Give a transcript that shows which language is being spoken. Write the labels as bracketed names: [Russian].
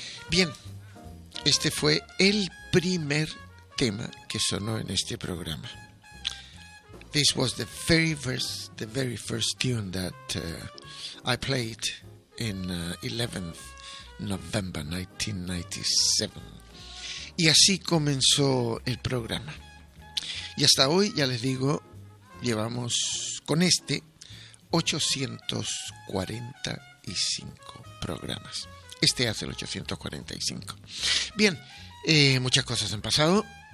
[Spanish] Bien, este fue el primer tema que sonó en este programa. [English] This was the very first tune that I played in 11th November 1997. [Spanish] Y así comenzó el programa. Y hasta hoy, ya les digo, llevamos con este 845 programas. Este hace el 845. Bien, muchas cosas han pasado.